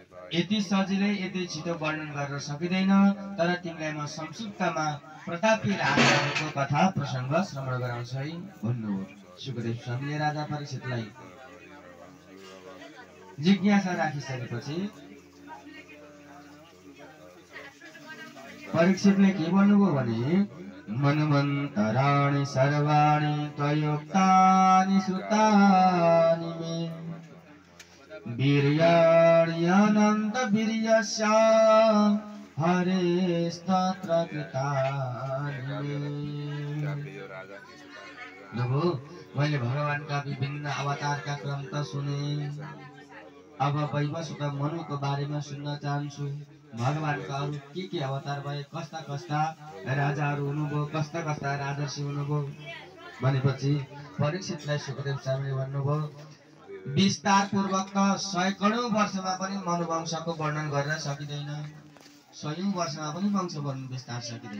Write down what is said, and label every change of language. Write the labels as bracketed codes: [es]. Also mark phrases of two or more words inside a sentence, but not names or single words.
[ne] यति सजिलै यति छिटो वर्णन गर्न सकिँदैन, तर तिमीलाई म संक्षिप्तमा प्रतापी राजाको कथा प्रसङ्ग श्रवण गराउँछु है भन्नुभयो। सुखदेव स्वामीले राजा परीक्षितलाई जिज्ञासा राखिसकेपछि परीक्षितले के भन्नुभयो भने [sa] मन्वन्तराणि सर्वाणि त्वयोक्तानि श्रुतानि मे वीर्याणि अनन्त वीर्यस्य हरेस्तत्र कृतानि मे। [ne] मैले भगवानका विभिन्न अवतारका क्रम त सुने, अब वैवस्वत मनुको बारेमा सुन्न चाहन्छु। भगवानका अरू के अवतार भए, कस्ता कस्ता राजाहरू हुनुभयो, कस्ता कस्ता राजर्षि हुनुभयो भनेपछि परीक्षितलाई सुखदेव स्वामीले भन्नुभयो विस्तारपूर्वक त 100 करोड वर्षमा पनि मनुवंशको वर्णन गर्न सकिँदैन, 100औं वर्षमा पनि वंश वर्णन विस्तार सकिँदैन।